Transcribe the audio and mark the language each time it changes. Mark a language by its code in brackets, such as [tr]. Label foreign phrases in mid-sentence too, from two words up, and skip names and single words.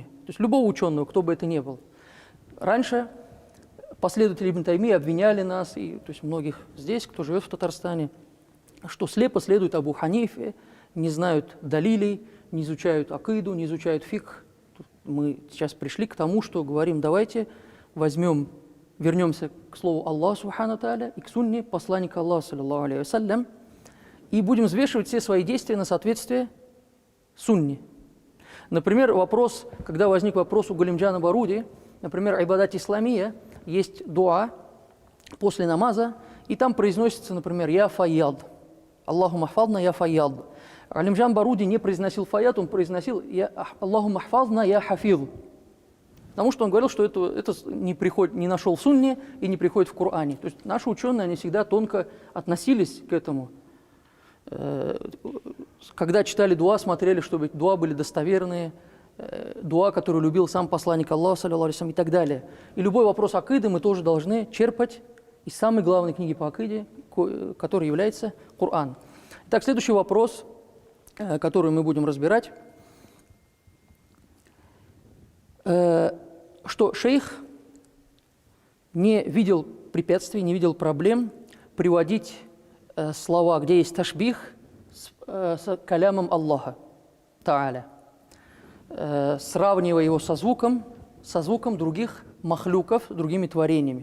[ru] То есть любого ученого, кто бы это ни был. Раньше последователи Ибн Таймии обвиняли нас, и то есть многих здесь, кто живет в Татарстане, что слепо следуют Абу Ханифе, не знают далилей, не изучают акиду, не изучают фикх. Мы сейчас пришли к тому, что говорим, давайте вернемся к слову Аллаха [ar] سبحانه وتعالى [ru] и к сунне посланника Аллаха [ar] صلى الله عليه وسلم, [ru] и будем взвешивать все свои действия на соответствие сунне. Например, когда возник вопрос у Галимджана Баруди, например, айбадат исламия, есть дуа после намаза, и там произносится, например, [ar] «يا فياض», «الله محفظنا يا فياض». [ru] Галимджан Баруди не произносил файяд, он произносил [ar] «الله محفظنا يا حافظ», [ru] потому что он говорил, что это не нашел в сунне и не приходит в Коране. То есть наши ученые, они всегда тонко относились к этому. Когда читали дуа, смотрели, чтобы дуа были достоверные, дуа, который любил сам посланник Аллаха, [ar] صلى الله عليه وسلم, [ru] и так далее. И любой вопрос акиды мы тоже должны черпать из самой главной книги по акиде, которой является Коран. Итак, следующий вопрос, который мы будем разбирать, что шейх не видел препятствий, не видел проблем приводить слова, где есть ташбих, с калямом Аллаха Тааля, сравнивая его со звуком других махлюков, другими творениями.